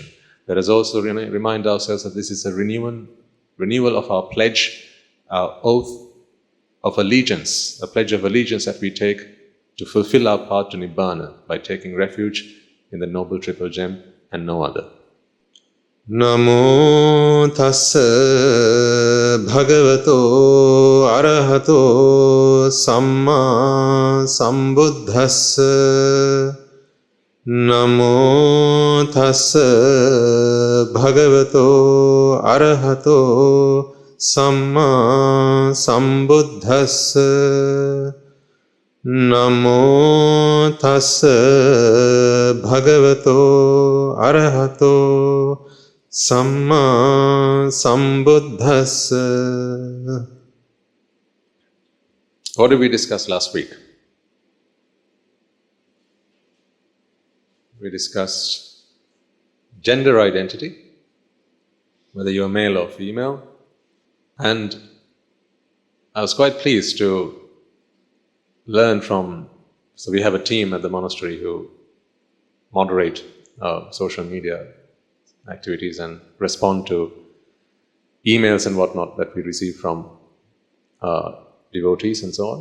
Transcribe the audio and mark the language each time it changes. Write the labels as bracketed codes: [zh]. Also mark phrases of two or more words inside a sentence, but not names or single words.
[en] Let us also remind ourselves that this is a renewal of our pledge, our oath of allegiance, a pledge of allegiance that we take to fulfill our path to Nibbāna by taking refuge in the Noble Triple Gem and no other. [pi] Namo tassa bhagavato arahato samma sambuddhassa. Namo tassa bhagavato arahato samma sambuddhassa. Namo tassa bhagavato arahato samma sambuddhassa. [en] What did we discuss last week? We discussed gender identity, whether you're male or female, and I was quite pleased to learn from, so we have a team at the monastery who moderate social media activities and respond to emails and whatnot that we receive from devotees and so on.